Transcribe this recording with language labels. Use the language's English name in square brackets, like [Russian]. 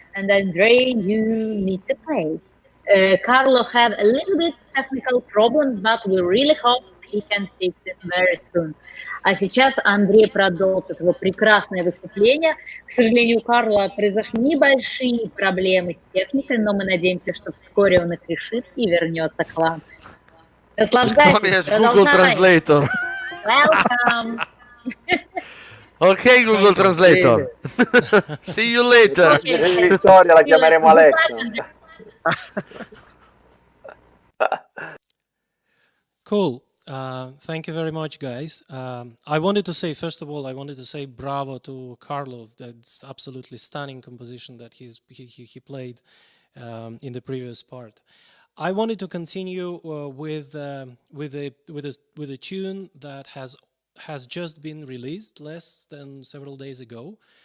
[English] And Andrei, you need to play. Carlo had a little bit technical problem, but we really hope he can fix it very soon. [Russian] А сейчас Андрей продолжит его прекрасное выступление. К сожалению, у Карла произошли небольшие проблемы с техникой, но мы надеемся, что вскоре он их решит и вернется к вам. Наслаждайтесь, [English] Google [Russian] продолжаем. [English] Translator. Welcome. Ok, Google Translator. See you later. [Italian] In storia la chiameremo Alexa. [English] Cool. Thank you very much, guys. I wanted to say, first of all, bravo to Carlo. That's absolutely stunning composition that he played in the previous part. I wanted to continue with a tune that has just been released less than several days ago.